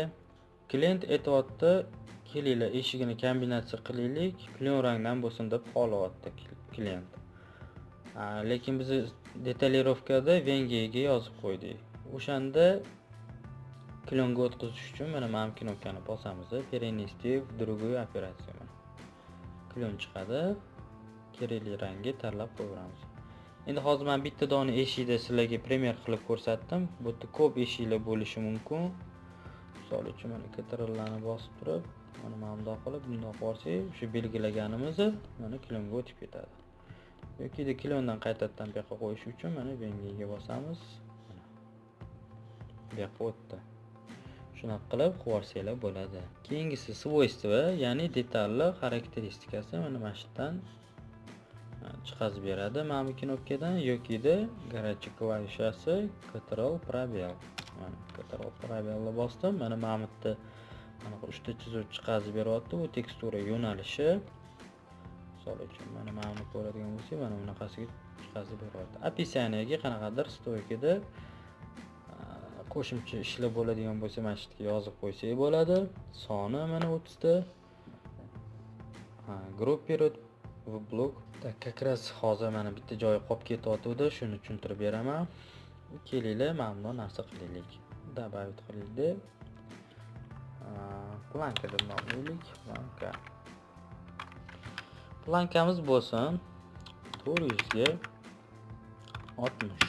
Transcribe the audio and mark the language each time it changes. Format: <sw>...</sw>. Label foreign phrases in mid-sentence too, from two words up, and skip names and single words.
<uz>Klient aytayapti, kelinglar eshigini kombinatsiya qilaylik, kulon rangdan bo'lsin deb xohlayapti klient. Lekin biz detalirovkada vengiga yozib qo'ydik. O'shanda klonga o'tkazish uchun mana bu knopkani bosamiz,</uz> <ru>перенести в другую операцию.</ru> <uz>Klon chiqadi, kerakli rangga tanlab qo'yamiz. Endi hozir men bitta dona eshikda sizlarga primer qilib ko'rsatdim. Bu yerda ko'p eshiklar bo'lishi mumkin. Misol uchun mana Ctrl-larni bosib turib, mana bundoq qilib borsak, o'sha belgilaganimiz mana klonga o'tib ketadi. Yoki klondan qaytadan bu yoqqa qo'yish uchun mana vengiga bosamiz. Bu yoqqa o'tdi. Shunaqa qilib qo'ysalar bo'ladi. Keyingisi свойства, ya'ni detalli xarakteristikasi mana mana shu yerdan chiqazib beradi. Mana bu knopkadan yoki-da горячий klavishasi Ctrl пробел. Mana Ctrl probelni bosdim. Mana bu yerda mana uchta chizuv chiqazib beryapti. Bu tekstura yo'nalishi. Misol uchun mana buni ko'radigan bo'lsak, mana bunaqasiga chiqazib beryapti. Описаниеga qanaqadir stoykada qo'shimcha ishlar bo'ladigan bo'lsa, mana shu yerga yozib qo'ysak bo'ladi. Soni mana 30 ta.</uz> <ru>Группировать в блок. Как раз</ru> <uz>hozir mana bitta joyi qolib ketyapti, shuni tushuntirib beraman. Kelinglar, mana bunday narsa qilaylik. Добавить qilaylik. Planka deb nomlaylik. Plankamiz bo'lsin 400 ga 60.</uz>